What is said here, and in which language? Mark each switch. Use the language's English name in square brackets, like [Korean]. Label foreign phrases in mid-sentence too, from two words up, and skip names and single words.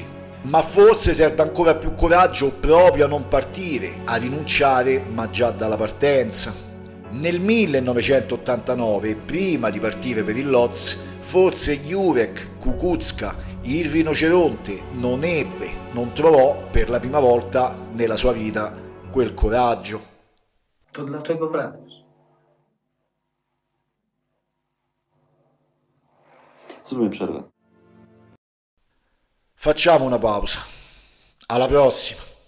[Italian] Ma forse serve ancora più coraggio proprio a non partire, a rinunciare ma già dalla partenza. Nel 1989, prima di partire per il Lhotse, forse Jurek Kukuczka, il rinoceronte, non trovò per la prima volta nella sua vita quel coraggio. [Polish] To dlaczego wracasz? Zróbmy przerwę. [Italian] Facciamo una pausa. Alla prossima.